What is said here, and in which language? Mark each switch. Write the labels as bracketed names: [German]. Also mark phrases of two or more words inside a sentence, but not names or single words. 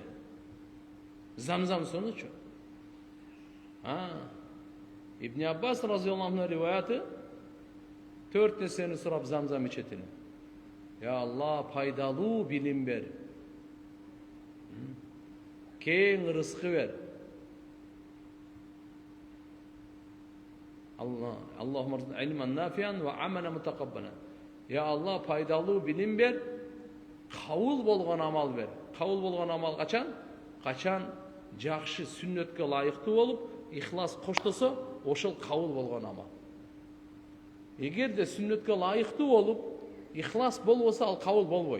[Kyrgyz] Замзам суунучу. Ибн Аббас [Arabic] رضي الله عنه [Kyrgyz] риваяты 4 нерсени сурап замзам ичет эле. [Arabic] يا الله, [Kyrgyz] пайдалуу билим бер. Кең рызкы бер. [Arabic] اللهم ارزقنا علما نافعا وعملا متقبلا. يا الله, [Kyrgyz] пайдалуу билим бер, кабыл болгон амал бер. Кабыл болгон амал качан? Качан жакшы сүннөткө ылайыктуу болуп, ихлас коштосо, ошол кабыл болгон амал. Эгерде сүннөткө ылайыктуу болуп, ихлас болбосо, ал кабыл болбойт.